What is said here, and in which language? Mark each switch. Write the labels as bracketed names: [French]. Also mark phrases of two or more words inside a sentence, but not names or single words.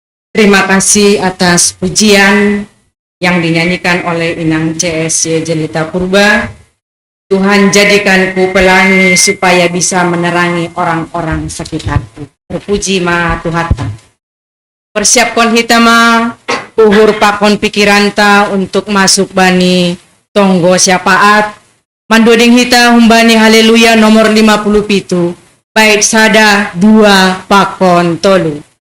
[Indonesian] Terima kasih atas pujian yang dinyanyikan oleh Inang CSY Jelita Purba. Tuhan jadikanku pelangi supaya bisa menerangi orang-orang sekitarku. [Batak Simalungun] Terpuji ma Tuhata. [Indonesian] Persiapkan kita [Batak Simalungun] ma uhur pakon pikiran ta [Indonesian] untuk masuk [Batak Simalungun] bani tonggo syafaat. Mandoding hita humbani haleluya nomor 57. Bait sada 2 pakon tolu.